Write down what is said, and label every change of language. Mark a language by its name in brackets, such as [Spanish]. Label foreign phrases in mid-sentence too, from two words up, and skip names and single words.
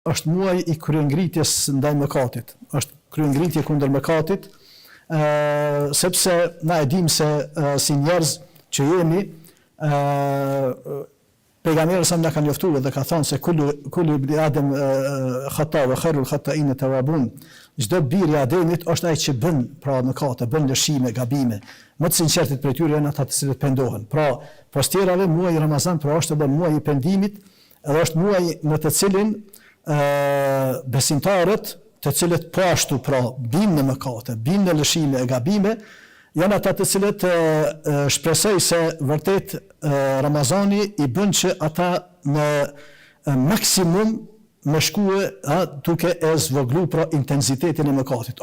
[Albanian] është muaj i kryengritjes ndaj mëkatit. Është kryengritje kundër mëkatit, sepse na e dim se si njerëz që jemi, pejgamberi sa na ka njoftuar dhe ka thënë se [Arabic] كل ابن آدم خطاء وخير الخطائين التوابون. [Albanian] Çdo bir i Ademit është ai që bën pra mëkate, bën lëshime, gabime. Më të sinqertit prej tyre janë ata të cilët pendohen. Pra, pas tjerave muaji Ramazan pra është edhe muaji i pendimit, edhe është muaji në të cilin besimtarët, të cilët po ashtu pra binë në mëkate, binë në lëshime e gabime, janë ata të cilët shpresoj se vërtet Ramazani i bën që ata në maksimum me shkue duke e zvoglu pra intensitetin e mëkatit.